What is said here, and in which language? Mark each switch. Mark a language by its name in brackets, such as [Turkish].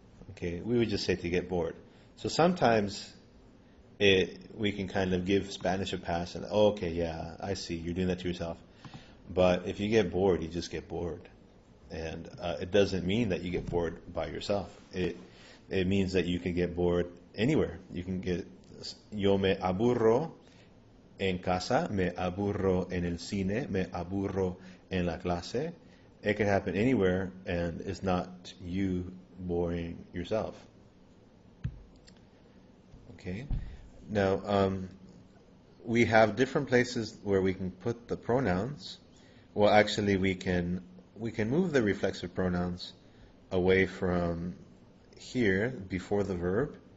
[English] Okay, we would just say to get bored. So sometimes we can kind of give Spanish a pass and, oh, okay, yeah, I see, you're doing that to yourself. But if you get bored, you just get bored. And it doesn't mean that you get bored by yourself. It means that you can get bored anywhere. You can get, [Spanish] yo me aburro en casa, me aburro en el cine, me aburro en la clase. [English] It can happen anywhere, and it's not you boring yourself. Okay. Now, we have different places where we can put the pronouns. Well, actually, we can move the reflexive pronouns away from here before the verb.